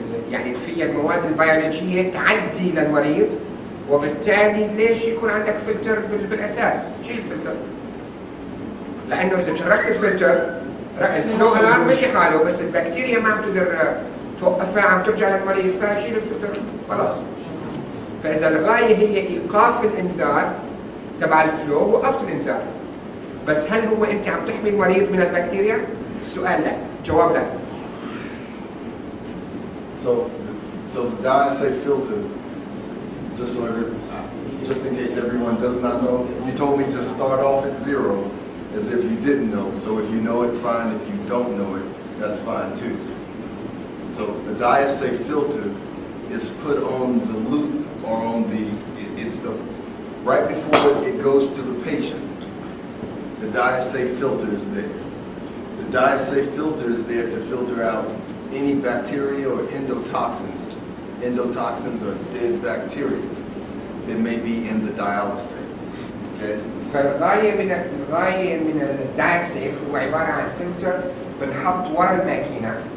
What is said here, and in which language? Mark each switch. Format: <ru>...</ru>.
<ar>يعني فيها المواد البيولوجيه تعدي للمريض، وبالتالي ليش يكون عندك فلتر بالاساس؟ شيل الفلتر، لانه اذا شركت الفلتر الفلو الان مشي حاله، بس البكتيريا ما عم تقدر توقفها، عم ترجع للمريض، فشيل الفلتر خلاص. فاذا الغايه هي ايقاف الانذار تبع الفلو، وقفت الانذار. بس هل هو انت عم تحمي المريض من البكتيريا؟ السؤال لا، جواب لا.</ar> <en>So the dye-safe filter, just in case everyone does not know, you told me to start off at 0 as if you didn't know. So if you know it, fine. If you don't know it, that's fine too. So the dye-safe filter is put on the loop or on it's the right before it goes to the patient. The dye-safe filter is there. The dye-safe filter is there to filter out any bacteria or endotoxins. Endotoxins are dead bacteria that may be in the dialysate. Okay?</en> <ar>فالغايه من الدايسيف هو عباره عن فلتر بنحط ورا الماكينه.</ar>